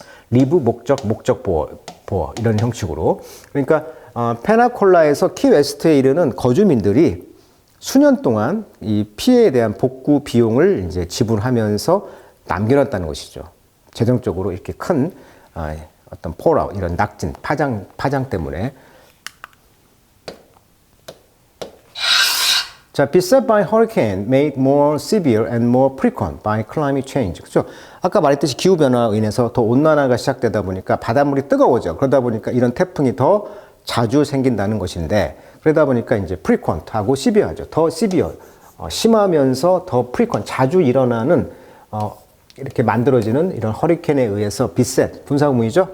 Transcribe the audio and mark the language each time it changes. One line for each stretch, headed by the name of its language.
Korean: 리브 목적 보어 이런 형식으로. 그러니까 페나콜라에서 키웨스트에 이르는 거주민들이 수년 동안 이 피해에 대한 복구 비용을 이제 지불하면서 남겨놨다는 것이죠. 재정적으로 이렇게 큰 어떤 폴아웃 이런 낙진 파장 때문에.
English: 자, beset by hurricane made more severe and more frequent by climate change.
Korean: 그렇죠? 아까 말했듯이 기후 변화로 인해서 더 온난화가 시작되다 보니까 바닷물이 뜨거워져. 그러다 보니까 이런 태풍이 더 자주 생긴다는 것인데 그러다 보니까 이제 frequent하고 severe하죠. 더 severe 심하면서 더 frequent 자주 일어나는 이렇게 만들어지는 이런 허리케인에 의해서 beset 분사구문이죠.